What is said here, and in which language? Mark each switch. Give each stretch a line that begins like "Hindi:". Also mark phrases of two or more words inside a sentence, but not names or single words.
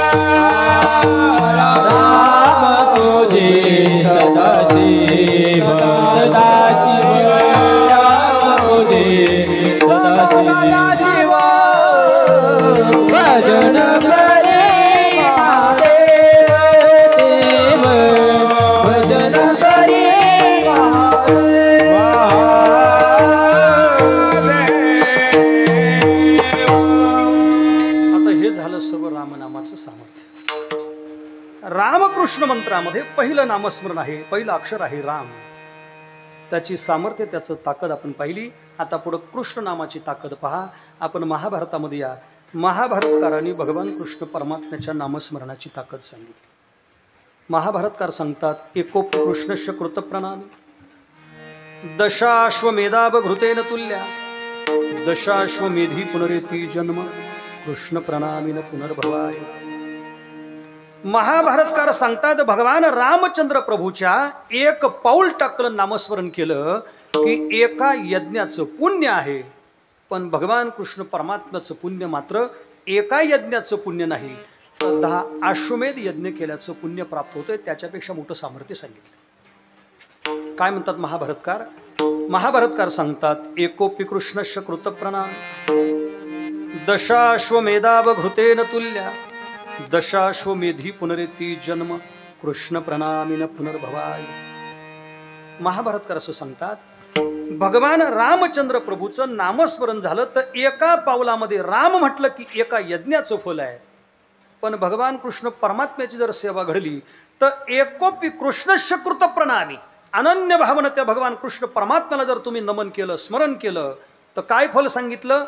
Hindi: राम पूजे सदा शिव, सदा शिव राम पूजे सदा शिव, भजन करे महादेव, भजन करे महादेव.
Marathi: आता हे झालं सर्व रामनामाचं सामर्थ्य. रामकृष्ण मंत्रामध्ये पहिलं नामस्मरण आहे, पहिलं अक्षर आहे राम. त्याची सामर्थ्य, त्याचं ताकद आपण पाहिली. आता पुढं कृष्ण नामाची ताकद पहा. आपण महाभारतामध्ये या. महाभारतकारांनी भगवान कृष्ण परमात्म्याच्या नामस्मरणाची ताकद सांगितली. महाभारतकार सांगतात
Sanskrit: एकोप कृष्णस्य कृतप्रणामी, दशाश्वमेधाभ घृतेन तुल्या, दशाश्वमेधी पुनरेती जन्म, कृष्ण प्रणामीन पुनर्भवाय.
Marathi: महाभारतकार सांगतात भगवान रामचंद्र प्रभूच्या एक पाऊल टाकलं नामस्मरण केलं की एका यज्ञाचं पुण्य आहे. पण भगवान कृष्ण परमात्म्याचं पुण्य मात्र एका यज्ञाचं पुण्य नाही, तर 10 अश्वमेध यज्ञ केल्याचं पुण्य प्राप्त होतंय. त्याच्यापेक्षा मोठं सामर्थ्य सांगितलं. काय म्हणतात महाभारतकार? महाभारतकार सांगतात
Sanskrit: एकोपी कृष्णस्य कृतप्रणाम, दशाश्वमेधाव घृतेन तुल्या, दशाश्वमेधी पुनरेती जन्म, कृष्ण प्रणामीन पुनर्भवाय.
Marathi: महाभारतकार असं सांगतात भगवान रामचंद्र प्रभूचं नामस्मरण झालं तर एका पावलामध्ये राम म्हटलं की एका यज्ञाचं फल आहे. पण भगवान कृष्ण परमात्म्याची जर सेवा घडली तर
Sanskrit: एकोपी कृष्णस्य कृतप्रणामी,
Marathi: अनन्य भावना त्या भगवान कृष्ण परमात्म्याला जर तुम्ही नमन केलं, स्मरण केलं तर काय फल सांगितलं?